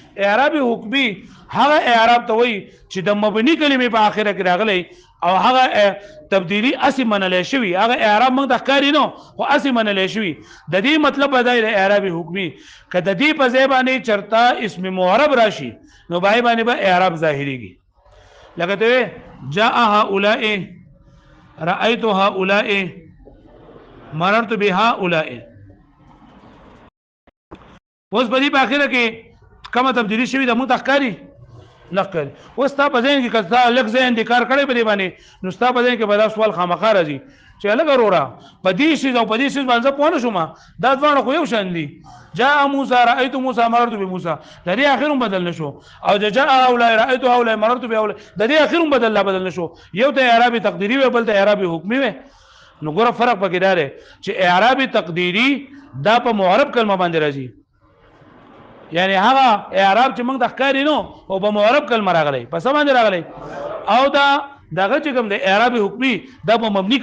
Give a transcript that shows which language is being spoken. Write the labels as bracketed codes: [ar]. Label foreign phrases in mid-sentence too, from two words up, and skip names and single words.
[ps] حکمی هغه اعراب ته وایي چې د مبني کلمې په اخره کې راغلی او هغه تبدیلی اسی منل شوی هغه اعراب موږ د ښکاری نو خو اسی منل شوی د دې مطلب بدای د اعراب حکمی کله د دې په ځای باندې چرتا اسم معرب راشي نو بای باندې به اعراب ظاهریږي لکه ته [ar] جاء هؤلاء رايت هؤلاء مررت بهؤلاء [ps] اوس په دې په اخره کې کومه تبدیلی شوی د موږ د ښکاری نقل اوس تا په ذهن کې کله لږ ذهن د کار کړی په دې باندې نو ستا په ذهن کې به دا سوال خامخا راځي چې لږ وروره په دې شی او په دې شی باندې پوه نه شوم دا ځوان خو یو شان دي [ar] جاء موسی رايت موسی مررت بموسی [ps] د دې اخرون بدل نشو او [ar] جاء هؤلاء رايت هؤلاء مررت بهؤلاء [ps] د دې اخرون بدل نشو یو ته اعرابي تقديري و بل ته اعرابي حکمي و نو ګوره فرق پکې دا دی چې اعرابي تقديري دا په معرب کلمه باندې راځي یعنی هغه اعراب چې موږ د ښکاری نو او په معرب کلمه راغلی په څه باندې راغلی او دا دغه چې کوم د اعراب حکمی دا په مبني